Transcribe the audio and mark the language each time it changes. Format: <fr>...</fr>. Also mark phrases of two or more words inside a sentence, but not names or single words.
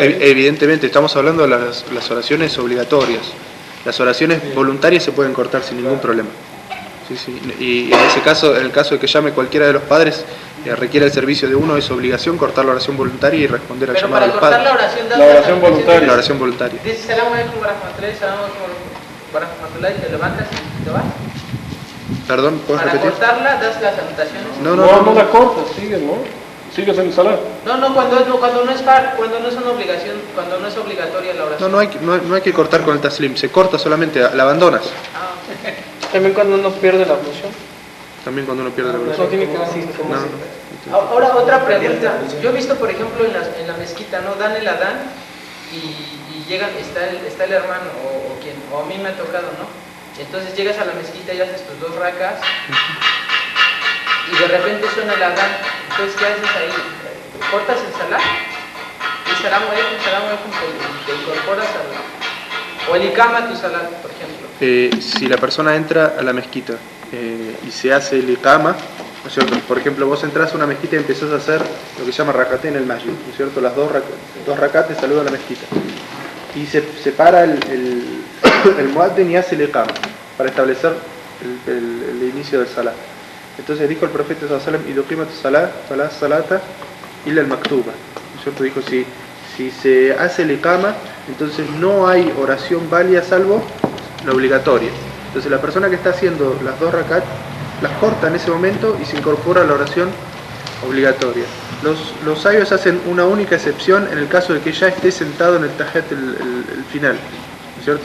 <es>Evidentemente, estamos hablando de las oraciones obligatorias. Las oraciones voluntarias se pueden cortar sin ningún problema. Sí, sí. Y en ese caso, en el caso de que llame cualquiera de los padres, requiere el servicio de uno, es obligación cortar la oración voluntaria y responder al Pero llamado para del cortar padre. la oración... das La oración salutación. voluntaria. La oración voluntaria. Dices,</es> <ar>سلام عليكم ورحمة الله، سلام عليكم ورحمة الله,</ar> <es>te levantas y te vas. Perdón, ¿puedes Para repetir? cortarla, das las salutaciones. No la cortas, sigues, ¿no? Sigues en el salat. No, cuando no es far, cuando no es una obligación, cuando no es obligatoria la oración. No hay que cortar con el taslim, se corta solamente, la abandonas. Ah, ok. También cuando uno pierde la ablución. También cuando uno pierde la No velocidad. tiene que así como No, así. no. Ahora otra pregunta. Yo he visto, por ejemplo, en la mezquita, ¿no? Dan el adán y llegan, está el hermano o a mí me ha tocado, ¿no? Entonces llegas a la mezquita y haces tus 2 racas y de repente suena el adán. Entonces, ¿qué haces ahí? ¿Cortas el salat?</es> <ar>Y سلام عليكم,</ar> <es>te incorporas o el ikama tu salat, por ejemplo. Si la persona entra a la mezquita y se hace el iqama, ¿no es cierto? Por ejemplo, vos entras a una mezquita y empezás a hacer lo que se llama rakate en el masjid, ¿no es cierto? Las dos rakates saludan a la mezquita. Y se para el muaddin y hace el iqama para establecer el inicio del salat. Entonces dijo el profeta</es> <ar>صلى الله عليه وسلم، إذا أقيمت الصلاة، فلا صلاة إلا المكتوبة.</ar> <es>¿No es cierto? Dijo, si se hace el iqama, entonces no hay oración válida salvo la obligatoria. Entonces la persona que está haciendo las 2 rakat las corta en ese momento y se incorpora a la oración obligatoria. Los sabios hacen una única excepción en el caso de que ya esté sentado en el tahiyat el final, ¿no es cierto?</es>